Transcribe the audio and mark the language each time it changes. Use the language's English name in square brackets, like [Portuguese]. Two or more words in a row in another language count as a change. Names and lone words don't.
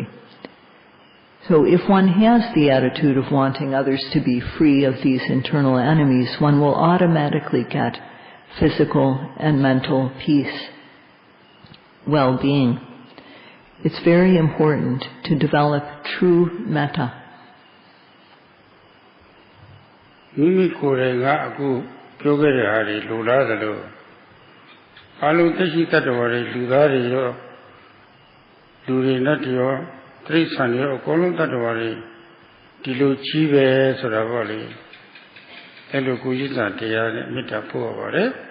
[English] So if one has the attitude of wanting others to be free of these internal enemies, one will automatically get physical and mental peace, well-being. It's very important to develop true metta. [Burmese] မိမိကိုယ်တိုင်ကအခုပြောခဲ့တဲ့ဟာတွေလူလားသလိုအလုံးသိရှိတတ်တော်တွေလူသားတွေရောလူတွေနဲ့တရောတိရစ္ဆာန်တွေရောအကုန်လုံးတတ်တော်တွေဒီလိုကြီးပဲဆိုတာပေါ့လေအဲ့လိုကိုကြီးစာတရားနဲ့မေတ္တာပို့ရပါတယ်